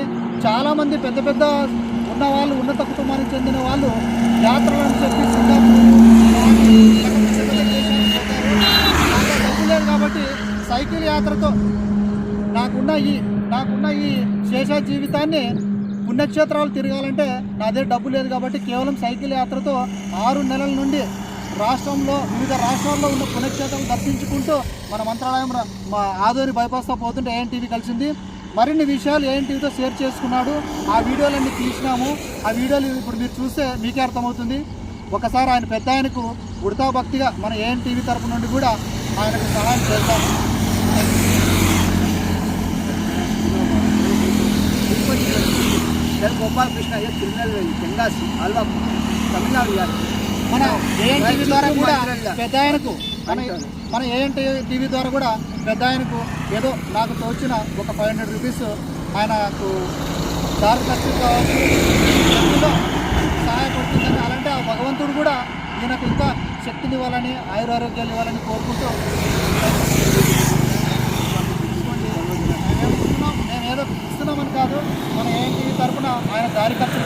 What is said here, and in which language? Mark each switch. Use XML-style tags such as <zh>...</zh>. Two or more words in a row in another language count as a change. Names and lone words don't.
<te>చాలామంది పెద్ద ఉన్నవాళ్ళు, ఉన్నత కుటుంబానికి చెందిన వాళ్ళు యాత్రలను చెప్పి డబ్బు లేదు కాబట్టి సైకిల్ యాత్రతో నాకున్న ఈ శేష జీవితాన్ని పుణ్యక్షేత్రాలు తిరగాలంటే నా దగ్గర డబ్బు లేదు కాబట్టి కేవలం సైకిల్ యాత్రతో 6 నెలల నుండి వివిధ రాష్ట్రాల్లో ఉన్న పుణ్యక్షేత్రాలు దర్శించుకుంటూ మన మంత్రాలయం మా ఆదోని బైపాస్తో పోతుంటే ఏఎన్టీవీ కలిసింది. మరిన్ని విషయాలు ఏఎన్టీవీతో షేర్ చేసుకున్నాడు. ఆ వీడియోలన్నీ తీసినాము. ఆ వీడియోలు ఇప్పుడు మీరు చూస్తే మీకే అర్థమవుతుంది. ఒకసారి ఆయన పెద్ద ఆయనకు ఉడతా భక్తిగా మన ఏఎన్టీవీ తరపు నుండి కూడా ఆయనకు సహాయం చేస్తాము.</te> <hi>गोपाल कृष्ण ये तिरुनेलवेली तेंगासी आल्वा तमिलनाडु यात्रा</hi> <te>మన ఏఎన్టీవీ ద్వారా కూడా పెద్ద ఆయనకు మన ఏఎన్టీవీ ద్వారా కూడా పెద్ద ఆయనకు ఏదో నాకు తోచిన ఒక 500 రూపీస్ ఆయనకు దారి ఖర్చు కావచ్చు సహాయపడుతుందని. అలాంటి ఆ భగవంతుడు కూడా ఈయనకు ఇంకా శక్తిని ఇవ్వాలని, ఆయురారోగ్యాలు ఇవ్వాలని కోరుకుంటూ మేము ఏదో ఇస్తున్నామని కాదు, మన ఏఎన్టీవీ తరఫున ఆయన దారి</te>